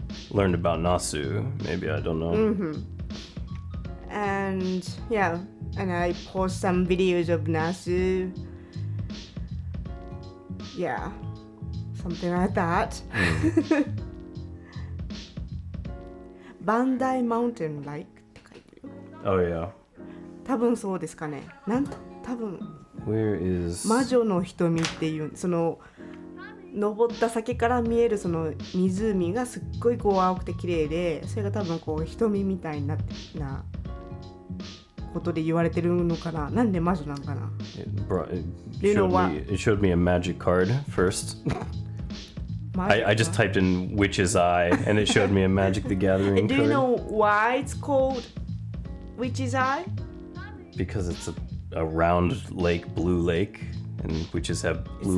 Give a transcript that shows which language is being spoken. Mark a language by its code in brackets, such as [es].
[en] Learned about Nasu. Maybe, I don't know. And yeah, and I post some videos of Nasu. Yeah, something like that. Bandai Mountain Like [ja] って書いてるよ。 [en] Oh, yeah. [ja] 多分そうですかね。多分 [en] Where is... [ja] 魔女の瞳っていうその登った先から見えるその湖がすっごいこう青くて綺麗で、それが多分こう瞳みたいなことで言われてるのかな。なんで魔女なんかな。 [en] It showed me a magic card first. I just typed in Witch's Eye and it showed me a Magic the Gathering Do card. you know why it's called Witch's Eye? Because it's a round lake, blue lake, and witches have blue